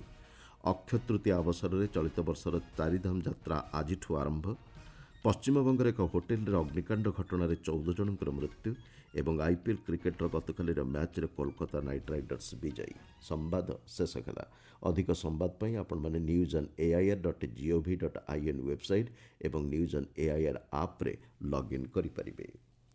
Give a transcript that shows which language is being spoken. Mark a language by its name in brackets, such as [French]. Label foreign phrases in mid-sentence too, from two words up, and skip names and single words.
[Odia] ଅକ୍ଷୟ ତୃତୀୟା ଅବସରରେ ଚଳିତ ବର୍ଷର ଚାରିଧାମ ଯାତ୍ରା ଆଜିଠୁ ଆରମ୍ଭ। ପଶ୍ଚିମବଙ୍ଗର ଏକ ହୋଟେଲରେ ଅଗ୍ନିକାଣ୍ଡ ଘଟଣାରେ 14 ଜଣଙ୍କର ମୃତ୍ୟୁ ଏବଂ ଆଇପିଏଲ୍ କ୍ରିକେଟର ଗତକାଲିର ମ୍ୟାଚ୍ରେ କୋଲକାତା ନାଇଟ୍ ରାଇଡର୍ସ ବିଜୟୀ। ସମ୍ବାଦ ଶେଷ ହେଲା। ଅଧିକ ସମ୍ବାଦ ପାଇଁ ଆପଣମାନେ news.air.gov.in ୱେବସାଇଟ୍ ଏବଂ news.air ଆପ୍ରେ ଲଗ୍ଇନ୍ କରିପାରିବେ।